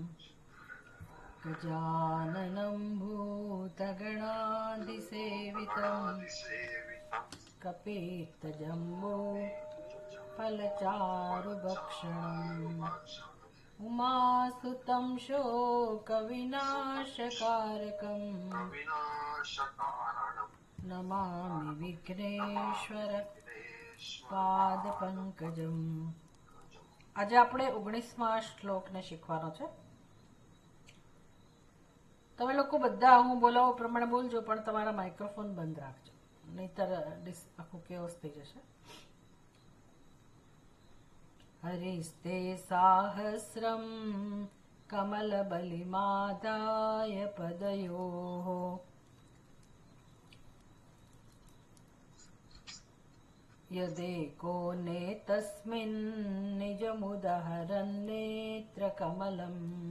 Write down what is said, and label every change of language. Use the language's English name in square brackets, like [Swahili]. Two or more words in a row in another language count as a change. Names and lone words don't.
[Sanskrit] गजाननं भूतगणादिसेवितं कपित्थजम्बो फलचारुभक्षणम् उमासुतं शोकविनाशकारकं नमामि विघ्नेश्वर पादपंकजं। [Gujarati] આજે આપણે 19મા શ્લોકને શીખવાનો છે. તમે લોકો બધા હું બોલાવો પ્રમાણે બોલજો, પણ તમારા માઇક્રોફોન બંધ રાખજો, નહીતર આખું કેઓસ થઈ જશે. [Sanskrit] हरिस्ते साहस्रं कमलबलिमादाय पदयोः यदेको नेतस्मिन् निजमुदहरन्नेत्रकमलम्